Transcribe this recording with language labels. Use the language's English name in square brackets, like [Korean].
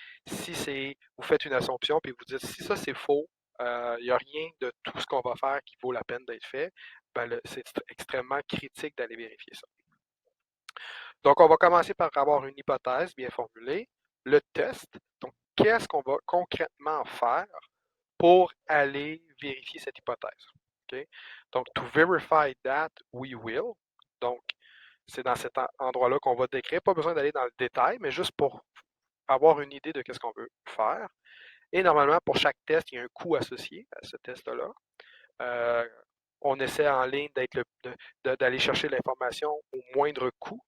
[French] Si c'est, vous faites une assumption puis vous dites si ça c'est faux, il n'y a rien de tout ce qu'on va faire qui vaut la peine d'être fait, ben c'est extrêmement critique d'aller vérifier ça. Donc, on va commencer par avoir une hypothèse bien formulée, le test. Donc, qu'est-ce qu'on va concrètement faire pour aller vérifier cette hypothèse? [English] Okay? Donc, to verify that, we will. [French] Donc, c'est dans cet endroit-là qu'on va décrire. Pas besoin d'aller dans le détail, mais juste pour avoir une idée de ce qu'on veut faire. Et normalement, pour chaque test, il y a un coût associé à ce test-là. Euh, on essaie en ligne d'aller chercher l'information au moindre coût.